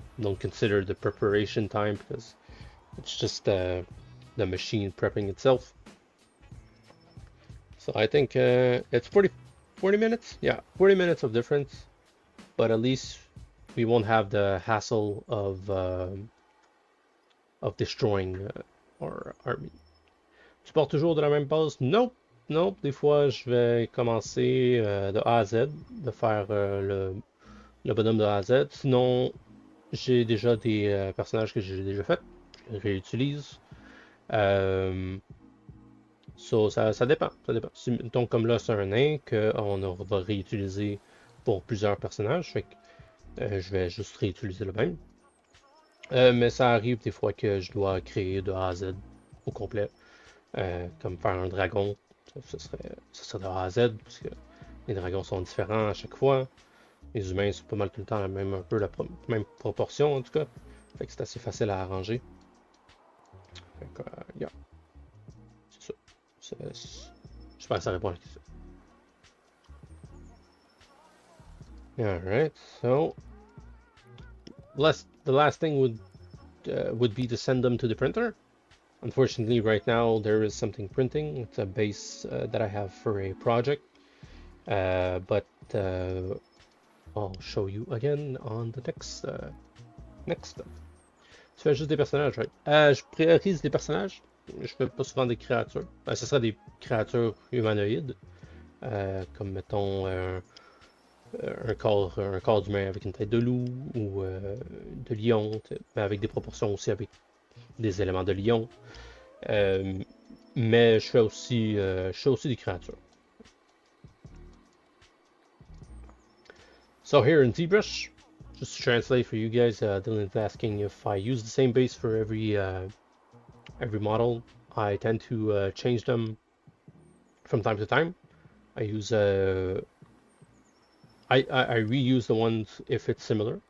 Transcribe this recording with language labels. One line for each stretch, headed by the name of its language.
English: Don't consider the preparation time because it's just the machine prepping itself. So I think it's 40 minutes. Yeah, 40 minutes of difference, but at least we won't have the hassle of destroying our army.
French: Tu pars toujours de la même base?
English: Nope. Nope.
French: Des fois, je vais commencer de A à Z, de faire le bonhomme de A à Z. Sinon, j'ai déjà des personnages que j'ai déjà faits. Je les réutilise. So, ça dépend. Ça dépend. Donc, comme là, c'est un nain qu'on va réutiliser pour plusieurs personnages. Fait que je vais juste réutiliser le même. Mais ça arrive des fois que je dois créer de A à Z au complet. Comme faire un dragon. Ça serait de A à Z, parce que les dragons sont différents à chaque fois. Les humains sont pas mal tout le temps un peu la même proportion, en tout cas. Fait que c'est assez facile à arranger. Fait que, yeah. C'est ça. J'espère que ça répond à la question.
English: Alright, so the last thing would be to send them to the printer. Unfortunately, right now there is something printing. It's a base that I have for a project, but I'll show you again on the next step.
French: Tu fais juste des personnages, right? Je priorise des personnages. Je fais pas souvent des créatures. Ce sera des créatures humanoïdes, comme mettons un corps d'humain avec une tête de loup ou de lion, mais avec des proportions aussi avec des éléments de lion. Mais je fais aussi des créatures.
English: So here in Zbrush, just to translate for you guys, Dylan's asking if I use the same base for every model. I tend to change them from time to time. I use I reuse the ones if it's similar.